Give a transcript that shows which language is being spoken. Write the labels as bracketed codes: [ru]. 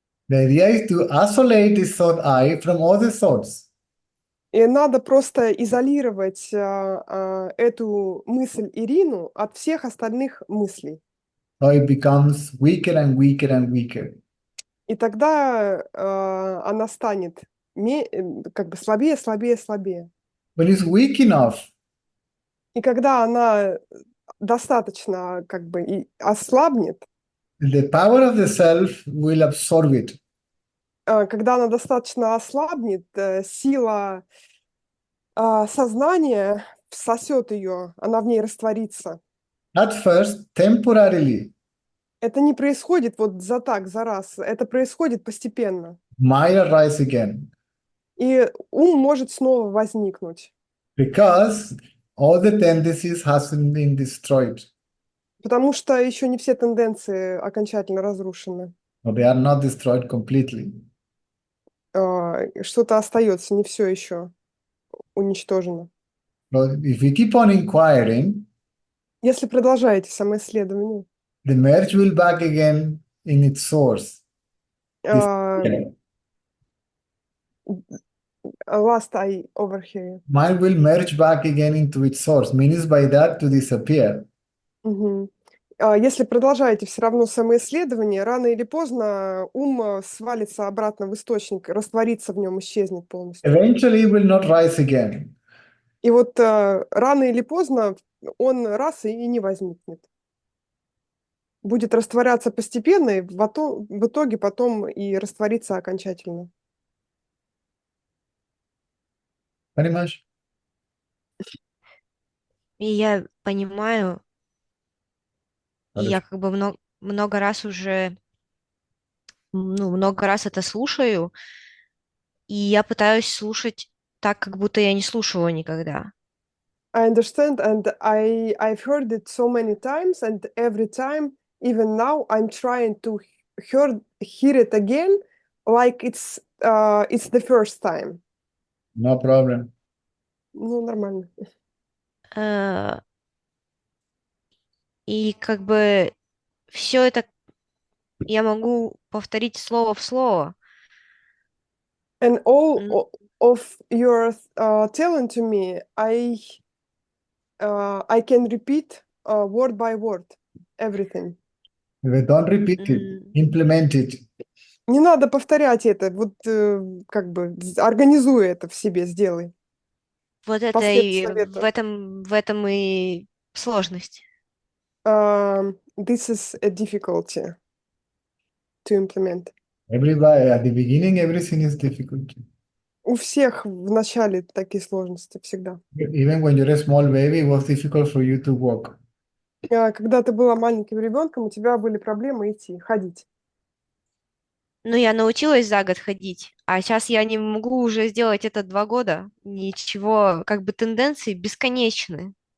[en] The idea is to isolate this thought I from other thoughts. [ru] И надо просто изолировать эту мысль Ирину от всех остальных мыслей. [en] So it becomes weaker and weaker and weaker. [ru] И тогда она станет как бы слабее, слабее, слабее. [en] When it's weak enough, [ru] И когда она достаточно как бы и ослабнет, [en] the power of the self will absorb it. [ru] когда она достаточно ослабнет, сила сознания всосет ее, она в ней растворится. [en] At first, temporarily, [ru] Это не происходит вот за раз, это происходит постепенно. [en] might arise again [ru] И ум может снова возникнуть, [en] because all the tendencies hasn't been destroyed, [ru] потому что еще не все тенденции окончательно разрушены. [en] or they are not destroyed completely. [ru] Что-то остается, не все еще уничтожено. [en] But if we keep on inquiring, [ru] Если продолжаете самоисследование, [en] the merge will back again in its source. last I overhear you. Mind will merge back again into its source, means by that to disappear. Мгм. [ru] Если продолжаете все равно самоисследование, рано или поздно ум свалится обратно в источник, растворится в нем, исчезнет полностью. [en] Eventually, it will not rise again. [ru] И вот рано или поздно он раз и не возникнет. Будет растворяться постепенно, и в итоге потом и раствориться окончательно. Понимаешь? и я понимаю, и я как бы много раз уже, много раз это слушаю, и я пытаюсь слушать так, как будто я не слушала никогда. [en] I understand, and I've heard it so many times, and every time, even now, I'm trying to hear it again, like it's the first time. No problem. [ru] Ну, нормально. Э, И как бы все это я могу повторить слово в слово, [en] And all М, of your telling to me, I can repeat word by word everything. Don't repeat it, м. implement it. [ru] Не надо повторять это, вот как бы организуй это в себе, сделай. Вот это Последуй и совету. в этом и сложность. [en] This is a difficulty to implement. Everybody, at the beginning, everything is difficult. [ru] У всех в начале такие сложности всегда. Even when you're a small baby, it was difficult for you to walk. Когда ты была маленьким ребенком, у тебя были проблемы идти, ходить. Ну, я научилась за год ходить, а сейчас я не могу уже сделать это 2 года. Ничего, как бы тенденции бесконечны.